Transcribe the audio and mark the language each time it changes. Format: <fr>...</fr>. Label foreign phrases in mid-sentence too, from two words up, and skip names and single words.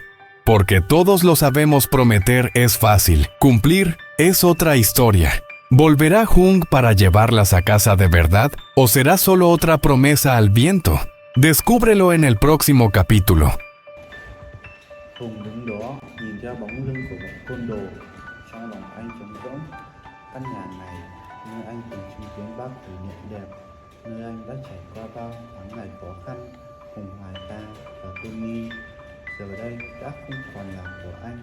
<es>Porque todos lo sabemos, prometer es fácil, cumplir es otra historia. ¿Volverá Hung para llevarlas a casa de verdad? ¿O será solo otra promesa al viento? Descúbrelo en el próximo capítulo.</es> <vi>Hùng đứng đó nhìn theo bóng lưng của bọn côn đồ. Trong lòng anh trống rỗng. Căn nhà này, nơi anh từng chứng kiến bao kỷ niệm đẹp, nơi anh đã trải qua bao tháng ngày khó khăn cùng Hoài ca và Tony, giờ đây đã không còn là của anh.</vi>